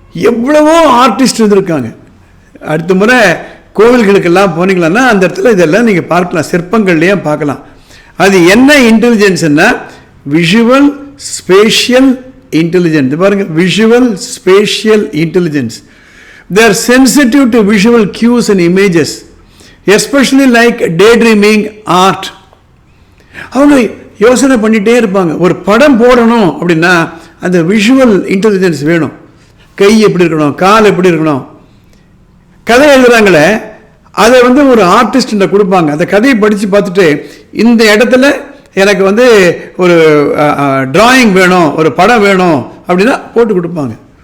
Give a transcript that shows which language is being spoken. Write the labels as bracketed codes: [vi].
[ta] எவ்வளவோ ஆர்டிஸ்ட் இருந்திருக்காங்க. அடுத்த முறை கோவில்களுக்கெல்லாம் போனீங்களா அந்த இடத்துல இதெல்லாம் நீங்கள் பார்க்கலாம், சிற்பங்கள்லேயே பார்க்கலாம். அது என்ன இன்டெலிஜென்ஸ்னா விஷுவல் ஸ்பேஷியல் இன்டெலிஜென்ஸ். பாருங்க, visual spatial intelligence. [en] They are sensitive to visual cues and images, especially like daydreaming, art. [ta] அவங்க யோசனை பண்ணிட்டே இருப்பாங்க. ஒரு படம் போடணும் அப்படின்னா அந்த விஷுவல் இன்டெலிஜென்ஸ் வேணும். கை எப்படி இருக்கணும், கால் எப்படி இருக்கணும். கதை எழுதுறாங்களே, அதை ஒரு ஆர்டிஸ்ட் கொடுப்பாங்க. அந்த கதையை படித்து பார்த்துட்டு இந்த இடத்துல எனக்கு ஒரு டிராயிங் வேணும், ஒரு படம் வேணும் அப்படின்னா போட்டு கொடுப்பாங்க.